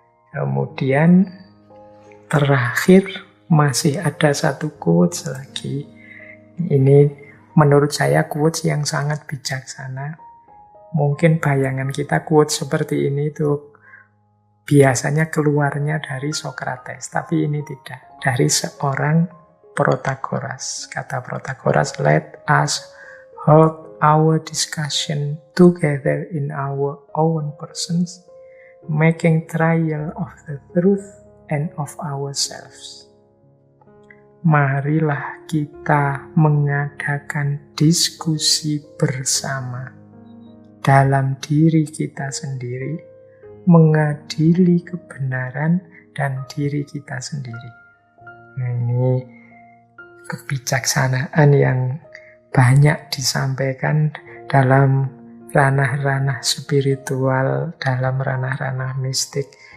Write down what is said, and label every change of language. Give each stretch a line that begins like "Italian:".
Indonesian: Kemudian terakhir masih ada satu quotes lagi. Ini menurut saya quotes yang sangat bijaksana. Mungkin bayangan kita quotes seperti ini tuh biasanya keluarnya dari Socrates, tapi ini tidak. Dari seorang Protagoras.
English: Kata Protagoras, let us hold our discussion together in our own persons, making trial of the truth and of ourselves.
Indonesian: Marilah kita mengadakan diskusi bersama dalam diri kita sendiri, mengadili kebenaran dan diri kita sendiri. Nah, ini kebijaksanaan yang banyak disampaikan dalam ranah-ranah spiritual, dalam ranah-ranah mistik.